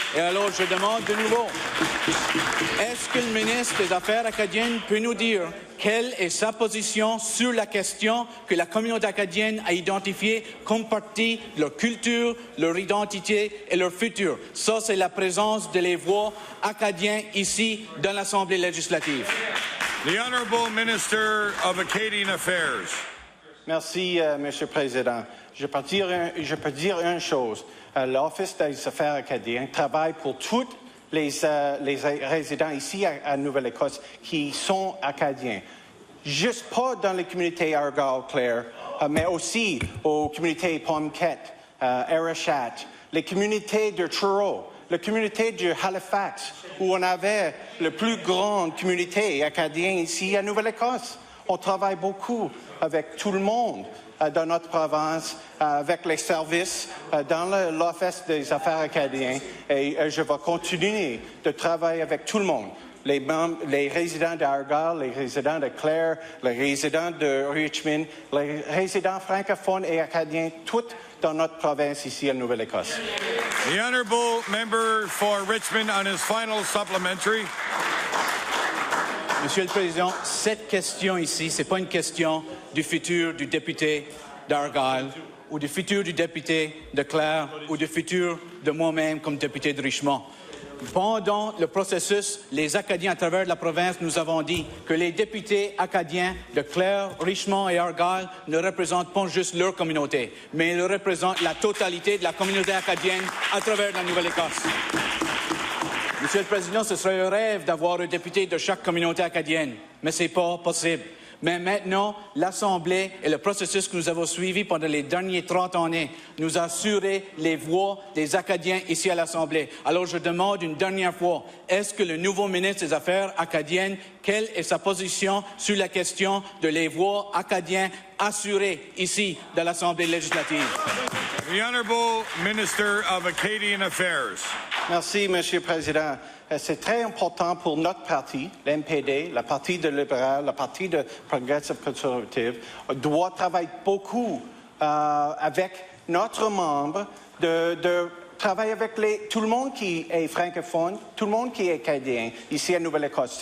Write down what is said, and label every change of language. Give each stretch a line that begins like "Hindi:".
French: Et alors, je demande de nouveau, est-ce que le ministre des Affaires acadiennes peut nous dire quelle est sa position sur la question que la communauté acadienne a identifiée comme partie de leur culture, leur identité et leur futur? Ça, c'est la présence de les voix acadiens ici dans l'Assemblée législative.
English: The Honourable Minister of Acadian Affairs.
French: Merci, Monsieur le Président. Je peux dire une chose. L'Office des Affaires acadiennes travaille pour tous les résidents ici à Nouvelle-Écosse qui sont acadiens. Juste pas dans les communautés Argyll-Clare, mais aussi aux communautés Pomquet, Arichat, les communautés de Truro, la communauté de Halifax, où on avait la plus grande communauté acadienne ici à Nouvelle-Écosse. On travaille beaucoup avec tout le monde dans notre province, avec les services, dans l'Office des Affaires acadiennes, et je vais continuer de travailler avec tout le monde. Les résidents d'Argyll, les résidents de Clare, les résidents de Richmond, les résidents francophones et acadiens, tous dans notre province ici à Nouvelle-Écosse.
English: The Honourable Member for Richmond on his final supplementary.
French: Monsieur le Président, cette question ici, ce n'est pas une question du futur du député d'Argyll ou du futur du député de Clare ou du futur de moi-même comme député de Richmond. Pendant le processus, les Acadiens à travers la province nous avons dit que les députés acadiens de Clare, Richmond et Argyll ne représentent pas juste leur communauté, mais ils représentent la totalité de la communauté acadienne à travers la Nouvelle-Écosse. Monsieur le Président, ce serait un rêve d'avoir un député de chaque communauté acadienne, mais ce n'est pas possible. Mais maintenant, l'Assemblée et le processus que nous avons suivi pendant les derniers 30 années nous a assuré les voix des Acadiens ici à l'Assemblée. Alors je demande une dernière fois, est-ce que le nouveau ministre des Affaires acadiennes, quelle est sa position sur la question de les voix acadiens assurées ici dans l'Assemblée législative?
English: The Honourable Minister of Acadian Affairs.
French: Merci, Monsieur le Président. C'est très important pour notre parti, l'NPD, le Parti de libéral, le Parti de Progressive Conservative, doit travailler beaucoup avec notre membre de travailler avec tout le monde qui est francophone, tout le monde qui est acadien ici à Nouvelle-Écosse.